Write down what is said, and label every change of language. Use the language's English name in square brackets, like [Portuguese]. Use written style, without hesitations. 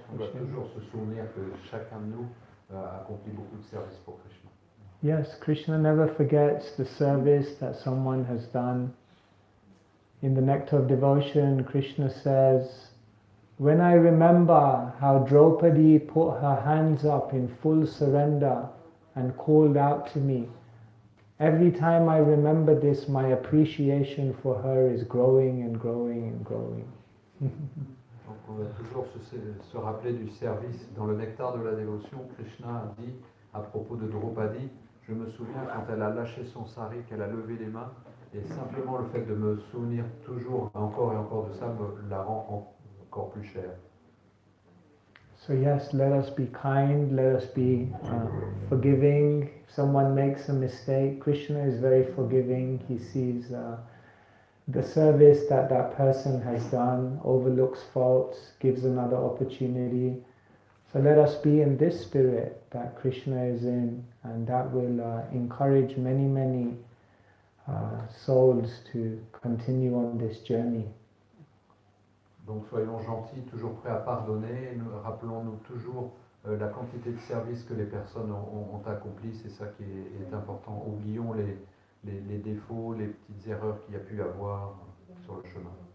[French] On doit toujours se souvenir que chacun de nous a accompli beaucoup de services pour Krishna. [English] Yes, Krishna never forgets the service that someone has done. In the Nectar of Devotion, Krishna says, when I remember how Draupadi put her hands up in full surrender and called out to me, every time I remember this, my appreciation for her is growing and growing and growing. [French] Donc on va toujours se rappeler du service. Dans le nectar de la dévotion, Krishna dit à propos de Draupadi, je me souviens quand elle a lâché son sari, qu'elle a levé les mains, et simplement le fait de me souvenir toujours encore et encore de ça me la rend encore plus chère. [English] So yes, let us be kind, let us be forgiving. If someone makes a mistake, Krishna is very forgiving. He sees the service that that person has done, overlooks faults, gives another opportunity. So let us be in this spirit that Krishna is in, and that will encourage many, many souls to continue on this journey. [French] Donc soyons gentils, toujours prêts à pardonner, rappelons-nous toujours la quantité de services que les personnes ont accompli, c'est ça qui est important. Oublions les défauts, les petites erreurs qu'il y a pu y avoir sur le chemin.